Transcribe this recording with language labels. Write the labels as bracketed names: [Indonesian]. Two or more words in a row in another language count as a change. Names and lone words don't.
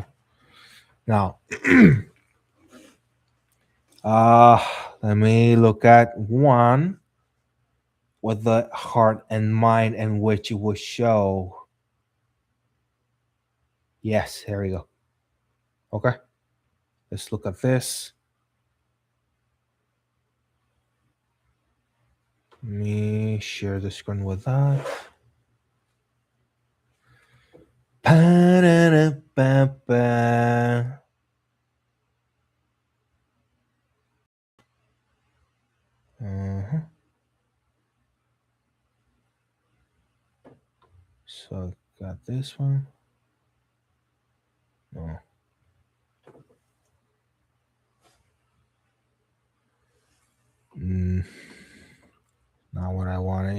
[English] Now, uh, let me look at one with the heart and mind, in which it will show. Yes, here we go. Okay, let's look at this. Let me share the screen with that. Pa-da-da-ba-ba. Uh-huh. So got this one. No. Not what I wanted.